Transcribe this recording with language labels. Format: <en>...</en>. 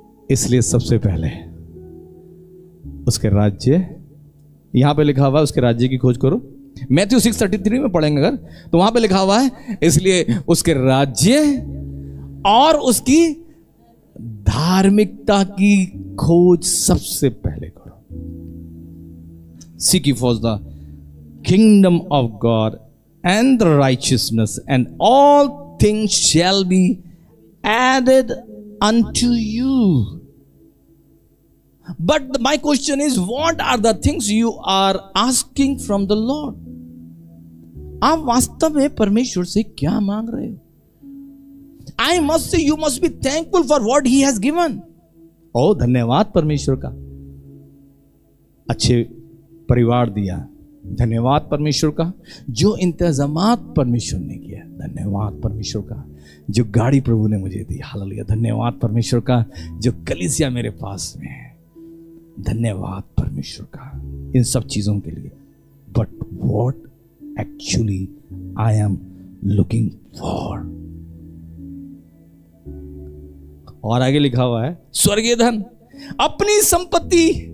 <hi>इसलिए सबसे पहले उसके राज्य, यहां पे लिखा हुआ है उसके राज्य की खोज करो। मैथ्यू 6:33 में पढ़ेंगे अगर, तो वहां पे लिखा हुआ है इसलिए उसके राज्य और उसकी धार्मिकता की खोज सबसे पहले करो।</hi> <en>Seek ye first the kingdom of God and the righteousness, and all things shall be added unto you. But my question is, what are the things you are asking from the Lord?</en> <hi>आप वास्तव में परमेश्वर से क्या मांग रहे हो?</hi> <en>I must say, you must be thankful for what He has given.</en> <hi>ओ धन्यवाद परमेश्वर का, अच्छे परिवार दिया। धन्यवाद परमेश्वर का जो इंतजामात परमेश्वर ने किया। धन्यवाद परमेश्वर का जो गाड़ी प्रभु ने मुझे दी। हालेलुया। धन्यवाद परमेश्वर का जो कलीसिया मेरे पास में है। धन्यवाद परमेश्वर का इन सब चीजों के लिए।</hi> <en>But what actually I am looking for.</en> <hi>और आगे लिखा हुआ है स्वर्गीय धन, अपनी संपत्ति।</hi>